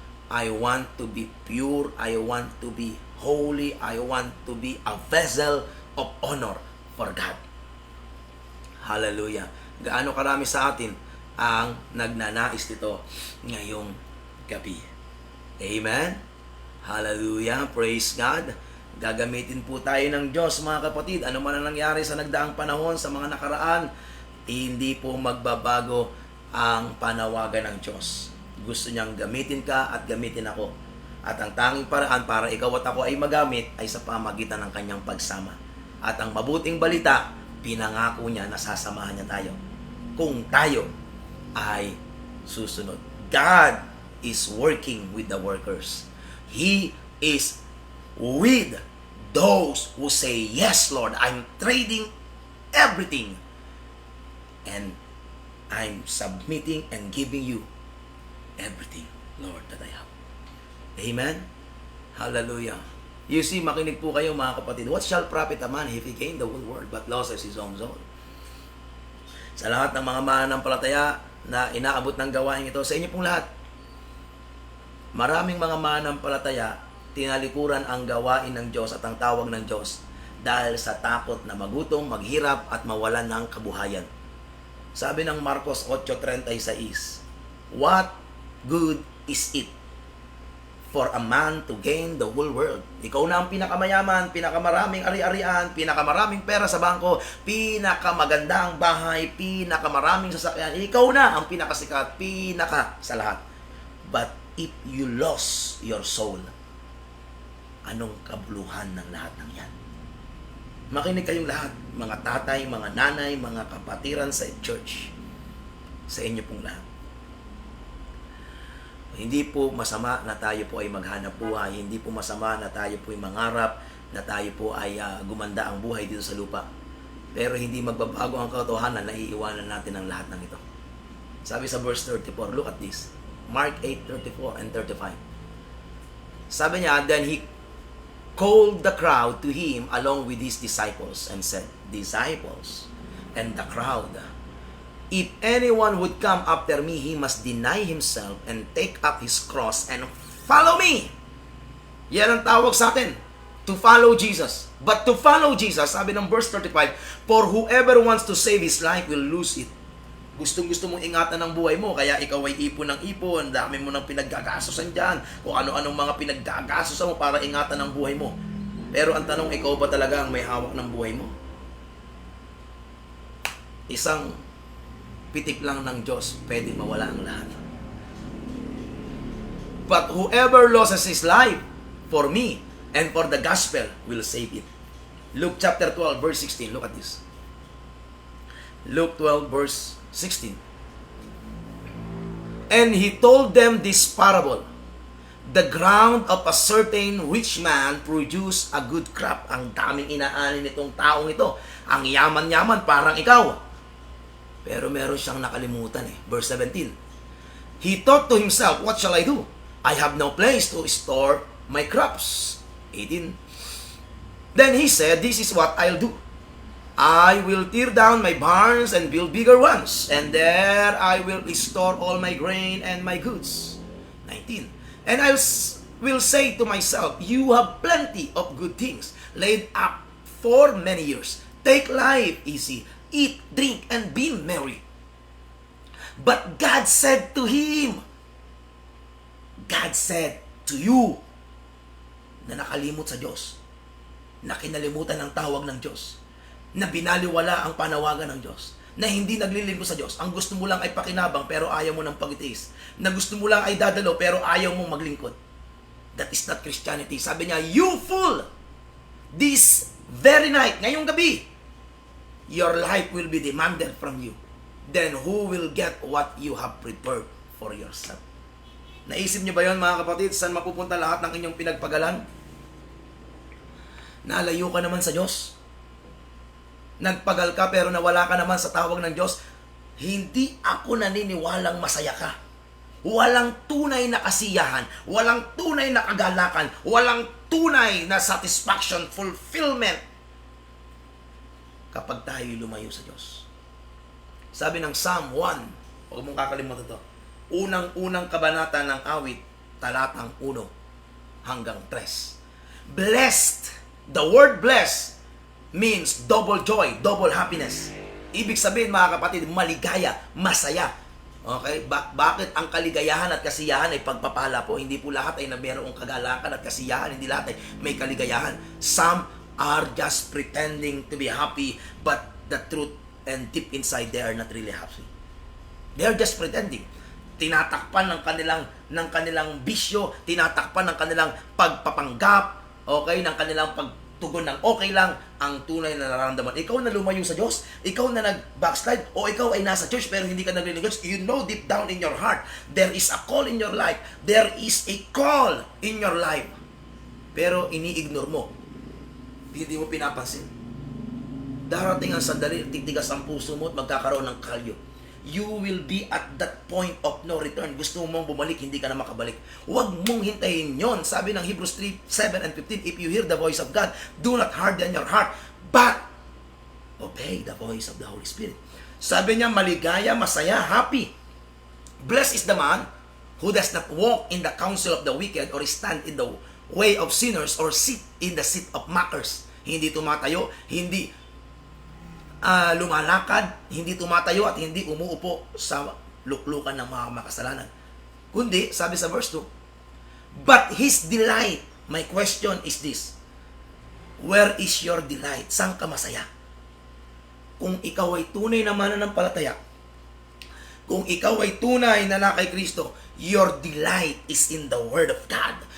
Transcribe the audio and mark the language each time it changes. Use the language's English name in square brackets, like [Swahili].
[English] I want to be pure. I want to be holy. I want to be a vessel of honor for God. Hallelujah. [Filipino] Gaano karami sa atin ang nagnanais nito ngayong gabi. Amen? Hallelujah. [English] Praise God. [Filipino] Gagamitin po tayo ng Diyos, mga kapatid. Ano man ang nangyari sa nagdaang panahon, sa mga nakaraan, hindi po magbabago ang panawagan ng Diyos. Gusto niyang gamitin ka at gamitin ako. At ang tanging paraan para ikaw at ako ay magamit ay sa pamagitan ng kanyang pagsama. At ang mabuting balita, pinangako niya na sasamahan niya tayo kung tayo ay susunod. [English] God is working with the workers. He is with those who say, yes, Lord, I'm trading everything and I'm submitting and giving you everything, Lord, that I have. Amen? Hallelujah. You see, [Filipino] makinig po kayo mga kapatid. [English] What shall profit a man if he gain the whole world but loses his own soul? [Filipino] Sa lahat ng mga mananampalataya na inaabot ng gawain ito, sa inyo pong lahat, maraming mga mananampalataya, tinalikuran ang gawain ng Diyos at ang tawag ng Diyos dahil sa takot na magutom, maghirap at mawalan ng kabuhayan. Sabi ng [English] Marcos 8:36, what good is it for a man to gain the whole world? [Filipino] Ikaw na ang pinakamayaman, pinakamaraming ari-arian, pinakamaraming pera sa bangko, pinakamagandang bahay, pinakamaraming sasakyan. Ikaw na ang pinakasikat, pinaka sa lahat. [English] But if you lost your soul, [Filipino] anong kabuluhan ng lahat ng yan? Makinig kayong lahat, mga tatay, mga nanay, mga kapatiran sa church, sa inyo pong lahat. Hindi po masama na tayo po ay maghanap buhay. Hindi po masama na tayo po ay mangarap, na tayo po ay gumanda ang buhay dito sa lupa. Pero hindi magbabago ang katotohanan na iiwanan natin ang lahat ng ito. Sabi sa [English] verse 34, look at this. Mark 8:34 and 35. [Filipino] Sabi niya, [English] then he called the crowd to him along with his disciples and said, disciples and the crowd, if anyone would come after me, he must deny himself and take up his cross and follow me. [Filipino] Yan ang tawag sa atin, [English] to follow Jesus. But to follow Jesus, [Filipino] sabi ng [English] verse 35, for whoever wants to save his life will lose it. [Filipino] Gustong-gusto mong ingatan ng buhay mo, kaya ikaw ay ipon ng ipon, dami mo ng pinaggagastosan dyan, kung ano-anong mga pinaggagastosan mo para ingatan ng buhay mo. Pero ang tanong, ikaw ba talaga ang may hawak ng buhay mo? Isang pitik lang ng Diyos, pwedeng mawala ang lahat. [English] But whoever loses his life for me and for the gospel will save it. Luke chapter 12, verse 16. Look at this. Luke 12, verse 16. And he told them this parable. The ground of a certain rich man produced a good crop. [Filipino] Ang daming inaani nitong taong ito. Ang yaman-yaman, parang ikaw. Pero meron siyang nakalimutan Verse 17. [English] He thought to himself, what shall I do? I have no place to store my crops. 18. Then he said, this is what I'll do. I will tear down my barns and build bigger ones, and there I will store all my grain and my goods. 19. And will say to myself, you have plenty of good things laid up for many years. Take life easy, eat, drink, and be merry. But God said to him, God said to you, [Filipino] na nakalimot sa Diyos, na kinalimutan ng tawag ng Diyos, na binaliwala ang panawagan ng Diyos, na hindi naglilingkod sa Diyos. Ang gusto mo lang ay pakinabang pero ayaw mo ng pagitiis. Na gusto mo lang ay dadalo pero ayaw mong maglingkod. [English] That is not Christianity. [Filipino] Sabi niya, [English] you fool! This very night, [Filipino] ngayong gabi, [English] your life will be demanded from you. Then who will get what you have prepared for yourself? [Filipino] Naisip niyo ba yon mga kapatid? Saan mapupunta lahat ng inyong pinagpagalan? Nalayo ka naman sa Diyos. Nagpagal ka pero nawala ka naman sa tawag ng Diyos. Hindi ako naniniwalang masaya ka. Walang tunay na kasiyahan. Walang tunay na kagalakan. Walang tunay na satisfaction, fulfillment kapag tayo lumayo sa Diyos. Sabi ng Psalm 1, huwag mong kakalimutan ito, unang-unang kabanata ng awit, talatang 1 hanggang 3. [English] Blessed, the word blessed means double joy, double happiness. [Filipino] Ibig sabihin mga kapatid, maligaya, masaya. Okay? Bakit ang kaligayahan at kasiyahan ay pagpapala po? Hindi po lahat ay mayroong kagalakan at kasiyahan. Hindi lahat ay may kaligayahan. [English] Some are just pretending to be happy, but the truth and deep inside they are not really happy. They are just pretending. [Filipino] Tinatakpan ng kanilang bisyo, tinatakpan ng kanilang pagpapanggap, okay, ng kanilang pagtugon ng okay lang ang tunay na nararamdaman. Ikaw na lumayo sa Diyos, ikaw na nag-backslide, o ikaw ay nasa church pero hindi ka naglilingkod, [English] you know deep down in your heart, there is a call in your life. There is a call in your life. [Filipino] Pero ini-ignore mo. Hindi mo pinapansin. Darating ang sandali, titigas ang puso mo at magkakaroon ng kalyo. [English] You will be at that point of no return. [Filipino] Gusto mong bumalik, hindi ka na makabalik. [English] Huwag mong hintayin yon. [Filipino] Sabi ng [English] Hebrews 3:7 and 15, if you hear the voice of God, do not harden your heart, but obey the voice of the Holy Spirit. [Filipino] Sabi niya, maligaya, masaya, [English] happy. Blessed is the man who does not walk in the counsel of the wicked or stand in the way of sinners or sit in the seat of mockers. [Filipino] Hindi tumatayo, hindi lumalakad, hindi tumatayo at hindi umuupo sa luklukan ng mga makasalanan. Kundi, sabi sa [English] verse 2, but his delight, my question is this, where is your delight? [Filipino] Saan ka masaya? Kung ikaw ay tunay na mananampalataya, kung ikaw ay tunay na kay Kristo, [English] your delight is in the Word of God.